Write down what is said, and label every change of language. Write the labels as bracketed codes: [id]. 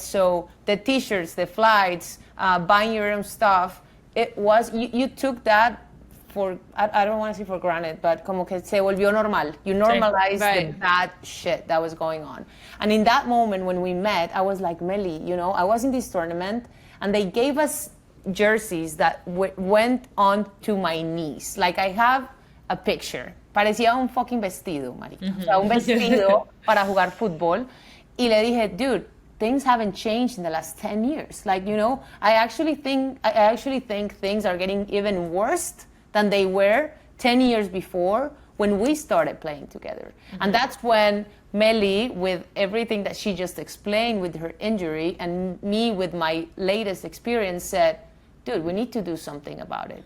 [en] So the t-shirts, the flights, buying your own stuff, it was, you took that for, I don't want to say for granted, but [es] como que se volvió normal. [en] You normalized the bad shit that was going on. And in that moment when we met, I was like, Meli, I was in this tournament and they gave us jerseys that went on to my knees. Like I have a picture. [es] Parecía un [en] fucking [es] vestido, marica. Mm-hmm. O sea, un vestido para jugar fútbol. Y le dije, [en] dude, things haven't changed in the last 10 years. Like, I actually think things are getting even worse than they were 10 years before when we started playing together. Mm-hmm. And that's when Meli, with everything that she just explained with her injury, and me with my latest experience, said, dude, we need to do something about it.